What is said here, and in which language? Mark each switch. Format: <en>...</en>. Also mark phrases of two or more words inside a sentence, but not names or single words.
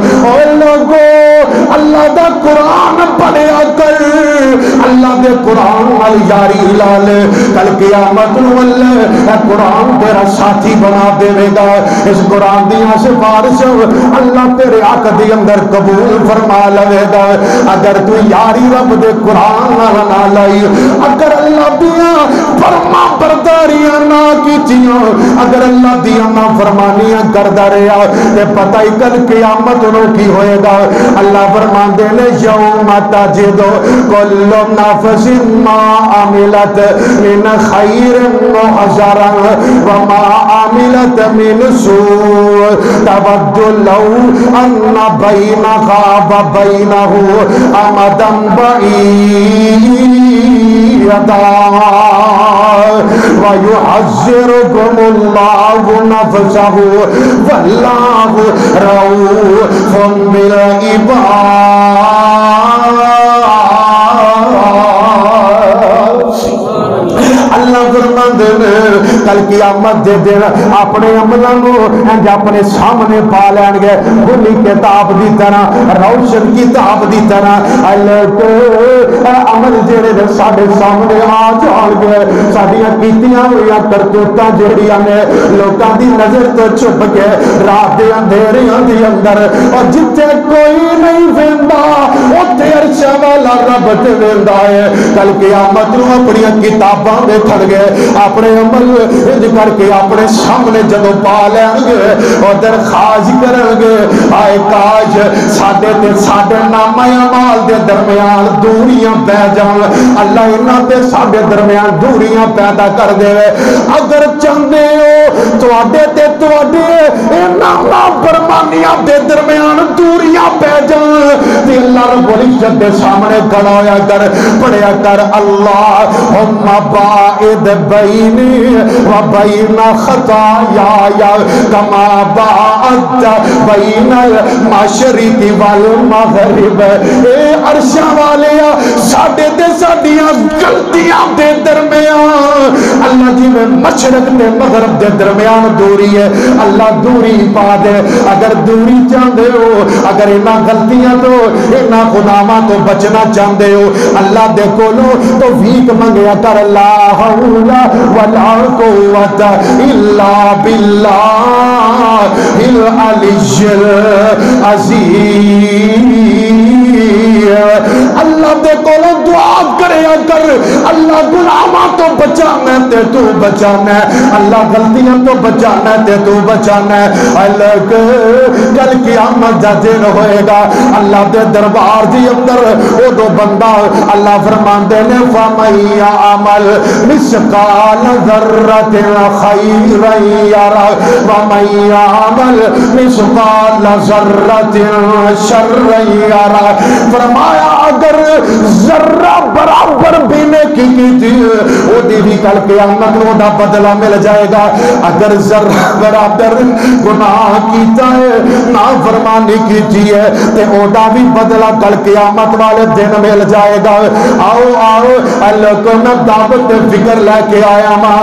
<pa>اے لوگو اللہ دا قرآن پڑھیا کر، اللہ دے قرآن والی یاری لال، کل قیامت نو اللہ قرآن تیرا ساتھی بنا دے گا۔ اس قرآن دیاں سفارش اللہ تیرے حق دی اندر قبول فرما لے گا۔ اگر تو یاری رب دے قرآن نہ لائی، اگر اللہ دیاں فرما برداریاں نہ کیتیاں، اگر اللہ دیاں نہ فرمانیاں کردا رہیا تے پتہ ہی کل قیامت نو کی ہوئے گا۔ اللہ فرماندے نے</pa> <ar>یوم تجد کل نفس ما عملت من خیر محضرا وما عملت من سوء تود لو ان بینها وبینہ امدا بعیدا وَيُحَذِّرُكُمُ اللَّهُ نَفْسَهُ وَاللَّهُ رَءُوفٌ بِالْعِبَادِ۔</ar> <pa>اللہ فرماندے نے کل قیامت دے دن اپنے عملاں نو اپنے سامنے پا لین گے کھلی کتاب دی طرح روشن کتاب دی طرح عمل جڑے نے ساڈے سامنے آ جان گے ساڈیاں کیتیاں ہوئیاں کرتوتاں جڑیاں نے لوکاں دی نظر تو چھپ کے رات دے اندھیریاں دے اندر اور جتھے کوئی نہیں ویندا اوتھے عرش والا رب تے ویندا ہے کل قیامت نو اپنی کتاباں دیکھن گے اپنے عمل انج کر کے اپنے سامنے جدوں پا لین گے اور درخواست کرن گے آئے کاش ساڈے تے ساڈے نامہ اعمال دے درمیان دوریاں پہ جان اللہ انہاں تے ساڈے درمیان دوریاں پیدا کر دے اگر چاہندے ہو تواڈے تے تواڈے انہاں نافرمانیاں دے درمیان دوریاں پہ جان تے اللہ رب العزت دے سامنے کھڑا ہویا کر پڑھیا کر اللہم</pa> <ar>باعد بینی و بین خطایا کما باعدت بین المشرق والمغرب</ar> <pa>اے عرشاں والیا ساڈے تے ساڈیاں غلطیاں دے درمیان اللہ جی میں مشرق تے مغرب دے درمیان دوری ہے اللہ دوری پا دے اگر دوری چاہندے ہو اگر انہاں غلطیاں تو انہاں گناہاں تو بچنا چاہندے ہو اللہ دے کولوں توفیق منگیا کر</pa> <ar>لا حول ولا قوت الا باللہ العلی</ar> <pa>العظیم اللہ دے کولوں دعا کریا کر اللہ گناہاں تو بچانا تے تو بچانا اللہ غلطیاں تو بچانا تے تو بچانا اللہ کل قیامت دا دن ہوئے گا اللہ دے دربار دی اندر او دو بندہ اللہ فرماندے نے</pa> <ar>فَمَن يَعْمَلْ مِثْقَالَ ذَرَّةٍ خَيْرًا يَرَهُ وَمَن يَعْمَلْ مِثْقَالَ ذَرَّةٍ شَرًّا يَرَهُ</ar> <pa>فرمایا اگر ذرہ برابر بھی نیکی کی تھی وہ دی بھی کل قیامت میں دا بدلہ مل جائے گا اگر ذرہ برابر گناہ کیتا ہے نافرمانی کیتی ہے تے او دا بھی بدلہ کل قیامت والے دن مل جائے گا آؤ آؤ اللہ کو میں دعوت فکر لے کے آیا ماں</pa>